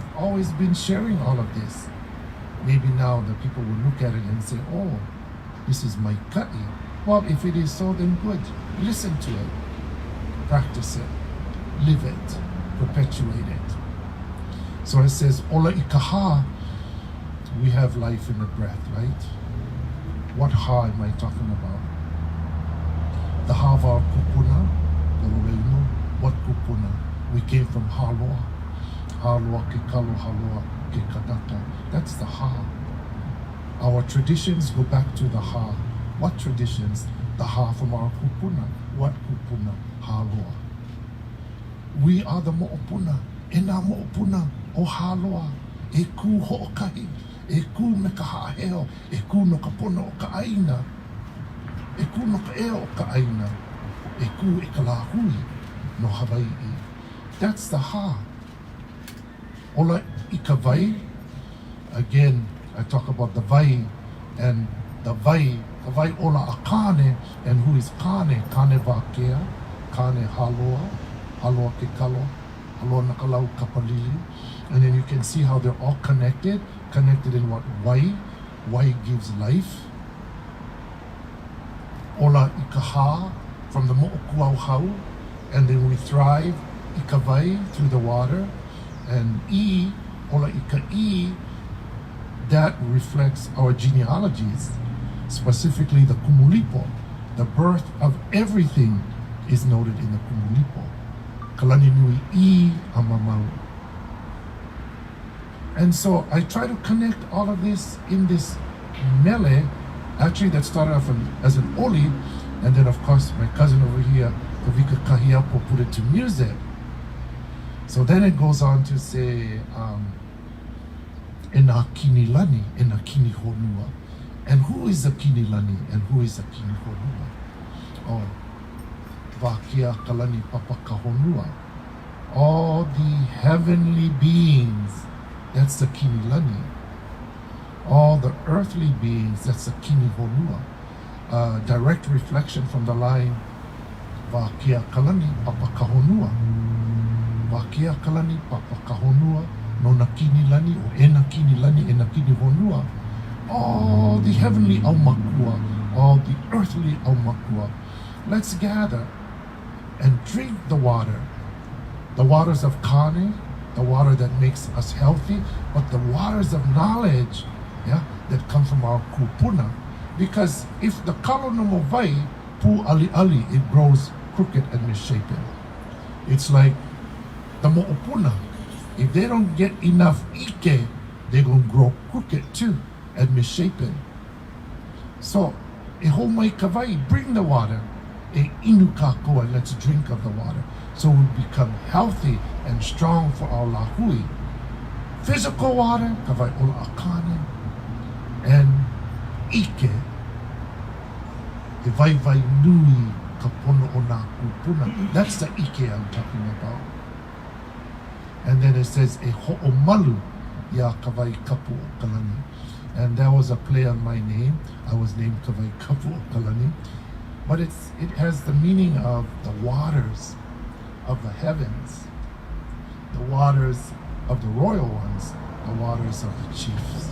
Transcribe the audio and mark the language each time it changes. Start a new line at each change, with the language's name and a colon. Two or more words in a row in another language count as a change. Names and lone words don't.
English: I've always been sharing all of this. Maybe now the people will look at it and say, oh, this is my ka'i. Well, if it is so, then good. Listen to it. Practice it. Live it. Perpetuate it. So it says,
Hawaiian: ola I ka hā.
English: We have life in the breath, right? What ha am I talking about? The ha of our kupuna, the reino. What kupuna? We came from haloa.
Hawaiian: Haloa ke kalo, haloa ke kanaka.
English: That's the ha. Our traditions go back to the ha. What traditions? The ha from our kupuna. What kupuna? Haloa. We are the mo'opuna.
Hawaiian: E nā mo'opuna o haloa. e kū hoʻokahi, e kū me ka haʻaheo, e kū no ka pono o ka ʻaina, e kū no ka ea o ka ʻaina, e kū e ka lāhui no Hawaiʻi.
English: That's the ha.
Hawaiian: Ola I ka vai.
English: Again, I talk about the vai and the vai.
Hawaiian: The vai ola a kane,
English: and who is kane?
Hawaiian: Kane Wakea, kane haloa, haloa ke kalo, haloa na kalau kapalili.
English: And then you can see how they're all connected. Connected in what? Wai. Wai gives life.
Hawaiian: Ola I ka ha,
English: from the mo'okuauhau, and then we thrive
Hawaiian: I ka vai
English: through the water. And I,
Hawaiian: ola I ka I,
English: that reflects our genealogies, specifically the kumulipo. The birth of everything is noted in the kumulipo.
Hawaiian: Kalani nui I amamau.
English: And so I try to connect all of this in this mele, actually that started off as an oli, and then of course my cousin over here, Kavika Kahiapo, put it to music. So then it goes on to say,
Hawaiian: Ena kini lani, ena kini honua.
English: And who is a
Hawaiian: kini lani
English: and who is a
Hawaiian: kini honua? Oh, Vakia kalani papa kahonua.
English: All the heavenly beings, that's the
Hawaiian: kini lani.
English: All the earthly beings, that's the
Hawaiian: kini honua.
English: Direct reflection from the line,
Hawaiian: Vakia kalani papa kahonua. Vakia kalani papa kahonua. No na kini lani o e na kini lani e na kini honua.
English: All the heavenly aumakua, all the earthly aumakua. Let's gather and drink the waters of kane, the water that makes us healthy, but the waters of knowledge, yeah, that come from our KUPUNA. Because if the kalo no mo vai,
Hawaiian: pu ali ali,
English: it grows crooked and misshapen. It's like the mo'opuna. If they don't get enough ʻIKE, they're going to grow crooked too and misshapen. So,
Hawaiian: e hou mai ka vai,
English: bring the water.
Hawaiian: E inu kākoa,
English: let's drink of the water. So we become healthy and strong for our lahui. Physical water,
Hawaiian: ka vai ola akane, and ʻIKE. E vai vai nui ka pono o nā kūpuna.
English: That's the ʻIKE I'm talking about. And then it says,
Hawaiian: e ho'omalu ya kawai kapu o kalani.
English: And that was a play on my name. I was named Kawai Kapu o Kalani. But it has the meaning of the waters of the heavens, the waters of the royal ones, the waters of the chiefs.